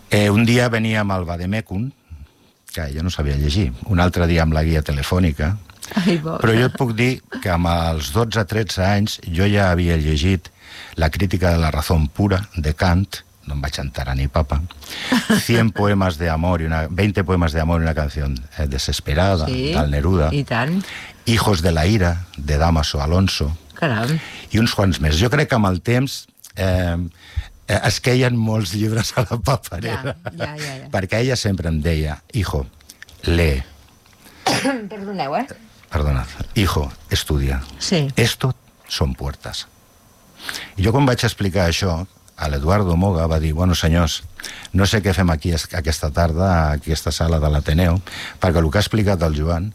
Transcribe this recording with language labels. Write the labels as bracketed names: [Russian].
[Catalan] Un dia venia amb el Vademecum, que jo no sabia llegir, un altre dia amb la guia telefònica... Però jo et puc dir que amb els 12-13 anys jo ja havia llegit La crítica de la raó pura, de Kant, no em vaig enterar ni papa, 100 poemes de amor, 20 poemes de amor i una canció desesperada, sí, del Neruda, i tant. [Spanish] Hijos de la ira, de Dámaso Alonso, [Catalan] caram, i uns quants més. Jo crec que amb el temps... es queien molts llibres a la paperera. Ja. Perquè ella sempre em deia, [Spanish] hijo, lee. [Catalan] Perdoneu, [Spanish] Perdonad. Hijo, estudia. Sí. Esto son puertas. [Catalan] I jo quan vaig explicar això, a l'Eduardo Moga va dir, bueno, senyors, no sé què fem aquí aquesta tarda, a aquesta sala de l'Ateneu, perquè el que ha explicat el Joan